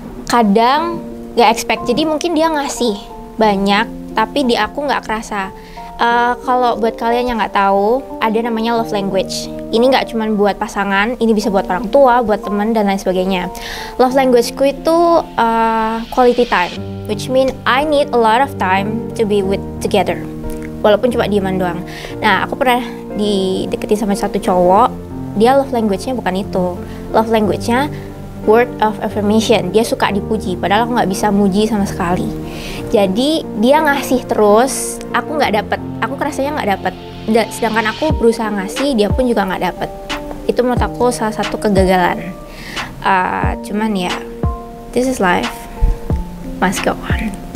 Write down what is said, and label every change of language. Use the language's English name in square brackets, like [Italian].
[Indonesian] Kadang nggak expect, jadi mungkin dia ngasih banyak, tapi di aku nggak kerasa. Kalau buat kalian yang nggak tahu, ada namanya love language. Ini nggak cuma buat pasangan, ini bisa buat orang tua, buat teman dan lain sebagainya. [English] Love languageku itu quality time, which mean I need a lot of time to be with together, [Indonesian] walaupun cuma dieman doang. Nah, aku pernah dideketin sama satu cowok, dia love language-nya bukan itu. Love language-nya word of affirmation, dia suka dipuji, padahal aku nggak bisa muji sama sekali. Jadi dia ngasih terus, aku nggak dapet, aku rasanya nggak dapet. Sedangkan aku berusaha ngasih, dia pun juga nggak dapet. Itu menurut aku salah satu kegagalan. Cuman ya, [English] this is life, must go on.